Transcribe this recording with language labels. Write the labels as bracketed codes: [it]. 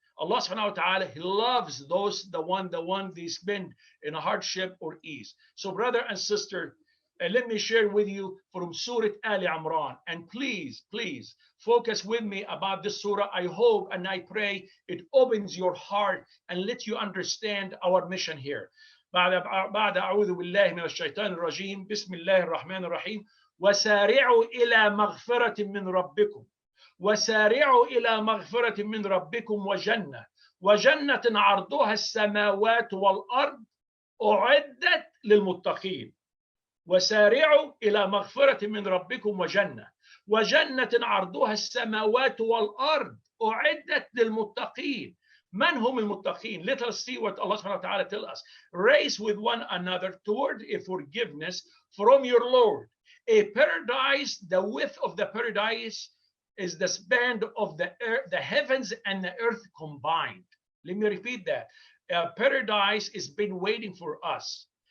[en] Allah subhanahu wa ta'ala, He loves those the one they spend in a hardship or ease. So brother and sister, let me share with you from Surah Ali Imran, and please focus with me about this surah. I hope and I pray it opens your heart and let you understand our mission here. [ar] بعد أعوذ بالله من الشيطان الرجيم بسم الله الرحمن الرحيم وسارعوا إلى مغفرة من ربكم وسارعوا إلى مغفرة من ربكم وجنة عرضها السماوات والأرض أعدت للمتقين وسارعوا إلى مغفرة من ربكم وجنة عرضها السماوات والأرض أعدت للمتقين. من هم المتقين? [en] Let us see what Allah subhanahu wa ta'ala tells us. Race with one another toward a forgiveness from your Lord. A paradise, the width of the paradise is the span of the heavens and the earth combined. Let me repeat that. Paradise has been waiting for us.